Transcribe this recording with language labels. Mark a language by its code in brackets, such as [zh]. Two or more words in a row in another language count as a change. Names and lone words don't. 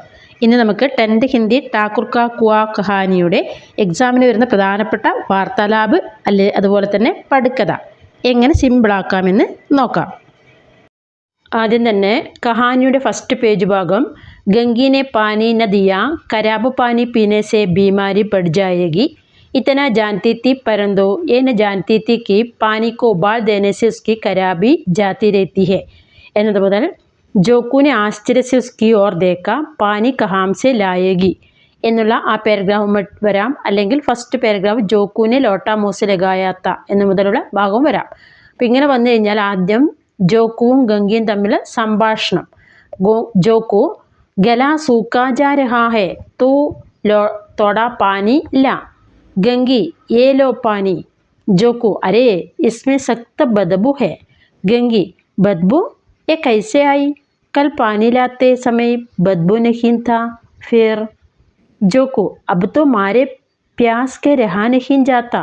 [ml] ഇന്ന് നമുക്ക് 10th ഹിന്ദി ഠാക്കുർ കാ കുആ കഹാനിയുടെ എക്സാമിന് വരുന്ന പ്രധാനപ്പെട്ട വാർത്താലാബ് അതുപോലെ തന്നെ പടുക്കഥ എങ്ങനെ സിമ്പിളാക്കാമെന്ന് നോക്കാം. ആദ്യം തന്നെ കഹാനിയുടെ ഫസ്റ്റ് പേജ് ഭാഗം [hi] गंगी ने पानी न दिया खराब पानी पीने से बीमारी पड़ जायेगी इतना जानती थी परंतु ये न जानती थी कि पानी को उबाल देने से उसकी खराबी जाती रहती है. [ml] എന്നത് മുതൽ ജോക്കുവിനെ ആശ്ചര്യ [hi] से उसकी ओर देखा पानी कहाँ से लाएगी [ml] എന്നുള്ള ആ പാരഗ്രാഫ് വരാം. അല്ലെങ്കിൽ ഫസ്റ്റ് പാരഗ്രാഫ് [hi] जोखू ने लोटा मुँह से लगाया था [ml] എന്ന മുതലുള്ള ഭാഗവും വരാം. അപ്പം ഇങ്ങനെ വന്നു കഴിഞ്ഞാൽ ആദ്യം ജോക്കുവും ഗംഗയും തമ്മിൽ സംഭാഷണം. [hi] जोखू गला सूखा जा रहा है तू थोड़ा पानी ला. गंगी ये लो पानी. जोकू अरे इसमें सख्त बदबू है. गंगी बदबू ये कैसे आई? कल पानी लाते समय बदबू नहीं था. फिर जोकू अब तो मारे प्यास के रहा नहीं जाता.